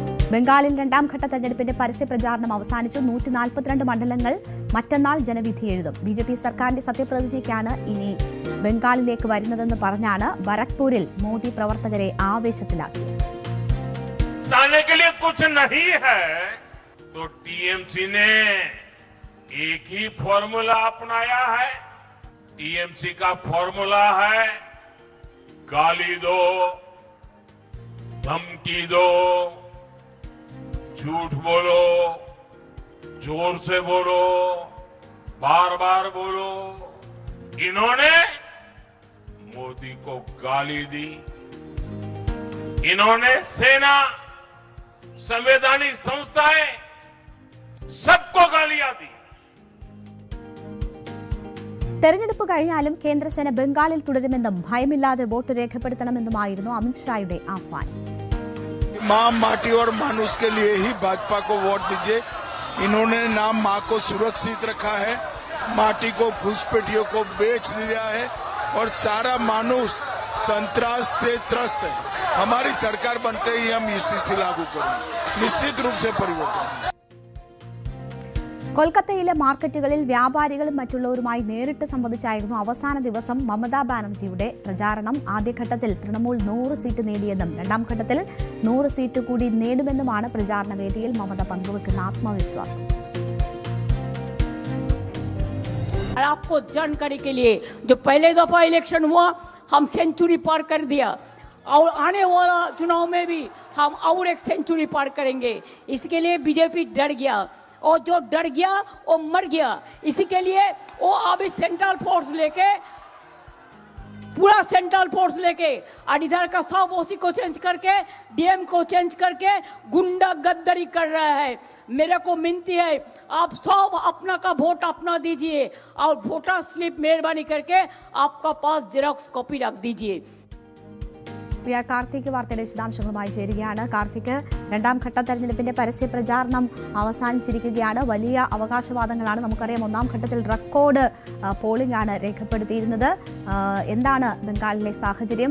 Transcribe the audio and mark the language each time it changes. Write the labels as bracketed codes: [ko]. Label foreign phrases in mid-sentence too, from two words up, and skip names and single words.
[ml] ബംഗാളിൽ രണ്ടാം ഘട്ട തെരഞ്ഞെടുപ്പിന്റെ പരസ്യ പ്രചാരണം അവസാനിച്ചു. 142 മണ്ഡലങ്ങൾ മറ്റന്നാൾ ജനവിധി എഴുതും. ബിജെപി സർക്കാരിന്റെ സത്യപ്രതിജ്ഞയ്ക്കാണ് ഇനി ബംഗാളിലേക്ക് വരുന്നതെന്ന് പറഞ്ഞാണ് ബരക്പൂരിൽ മോദി പ്രവർത്തകരെ ആവേശത്തിലാക്കി. [hi] तो टीएमसी ने एक ही फॉर्मूला अपनाया है। टीएमसी का फॉर्मूला है गाली दो, धमकी दो, झूठ बोलो, जोर से बोलो, बार बार बोलो। इन्होंने मोदी को गाली दी, इन्होंने सेना, संवैधानिक संस्थाएं सबको गालियां दी. തെരഞ്ഞെടുപ്പ് കഴിഞ്ഞാലും കേന്ദ്രസേന ബംഗാളിൽ തുടരുമെന്നും ഭയമില്ലാതെ വോട്ട് രേഖപ്പെടുത്തണമെന്നുമായിരുന്നു അമിത്ഷായുടെ ആഹ്വാനം. मां माटी और मानुष के लिए ही भाजपा को वोट दीजिए. इन्होंने नाम मां को सुरक्षित रखा है, माटी को घुसपैठियों को बेच दिया है और सारा मानुष संतरास से त्रस्त है. हमारी सरकार बनते ही हम यूसीसी लागू करेंगे, निश्चित रूप से परिवर्तन. [ml] കൊൽക്കത്തയിലെ മാർക്കറ്റുകളിൽ വ്യാപാരികളും മറ്റുള്ളവരുമായി നേരിട്ട് സംവദിച്ചായിരുന്നു അവസാന ദിവസം മമതാ ബാനർജിയുടെ പ്രചാരണം. ആദ്യഘട്ടത്തിൽ തൃണമൂൽ 100 സീറ്റ് നേടിയെന്നും രണ്ടാം ഘട്ടത്തിൽ 100 സീറ്റ് കൂടി നേടുമെന്നുമാണ് പ്രചാരണ വേദിയിൽ മമത പങ്കുവെക്കുന്ന ആത്മവിശ്വാസം. [hi] आपको जानकारी के लिए जो पहले दफा इलेक्शन हुआ हम सेंचुरी पार कर दिया और आने वाला चुनाव में भी हम और एक सेंचुरी पार करेंगे. इसके लिए बीजेपी डर गया और जो डर गया वो मर गया. इसी के लिए वो अभी [en] central force [hi] लेके पूरा [en] central force [hi] लेके और इधर का सब ओसी को चेंज करके डीएम को चेंज करके गुंडा गद्दारी कर रहा है. मेरे को मिनती है आप सब अपना का वोट अपना दीजिए और [en] voter slip [hi] मेहरबानी करके आपका पास [en] xerox copy [hi] रख दीजिए. [ml] പി ആർ കാർത്തിക് വാർത്തയുടെ വിശദാംശങ്ങളുമായി ചേരുകയാണ്. കാർത്തിക്, രണ്ടാം ഘട്ട തെരഞ്ഞെടുപ്പിന്റെ പരസ്യ പ്രചാരണം അവസാനിച്ചിരിക്കുകയാണ്. വലിയ അവകാശവാദങ്ങളാണ്. നമുക്കറിയാം ഒന്നാം ഘട്ടത്തിൽ [en] record polling [ml] ആണ് രേഖപ്പെടുത്തിയിരുന്നത്. എന്താണ് ബംഗാളിലെ സാഹചര്യം?